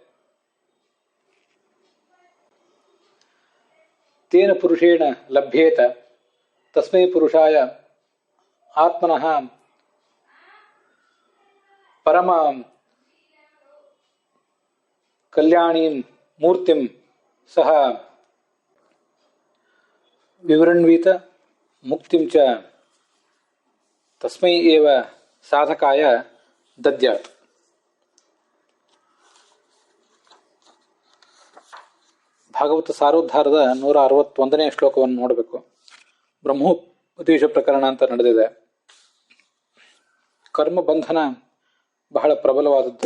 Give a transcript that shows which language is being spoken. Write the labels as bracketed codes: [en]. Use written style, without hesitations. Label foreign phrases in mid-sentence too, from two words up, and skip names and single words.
[sa] ತೇನ ಪುರುಷೇಣ ಲಭ್ಯೇತ ತಸ್ಮೈ ಪುರುಷಾಯ ಆತ್ಮನಃ ಪರಮ ಕಲ್ಯಾಣೀಂ ಮೂರ್ತಿಂ ಸಹ ವಿವೃಣ್ವೀತ ಮುಕ್ತಿಂ ಚ ತಸ್ಮೈ ಏವ ಸಾಧಕಾಯ ದದ್ಯಾತ್. [kn] ಭಾಗವತ ಸಾರೋದ್ಧಾರದ 161ನೇ ಶ್ಲೋಕವನ್ನು ನೋಡಬೇಕು. ಬ್ರಹ್ಮೋಪದೇಶ ಪ್ರಕರಣ ಅಂತ ನಡೆದಿದೆ. ಕರ್ಮ ಬಂಧನ ಬಹಳ ಪ್ರಬಲವಾದದ್ದು.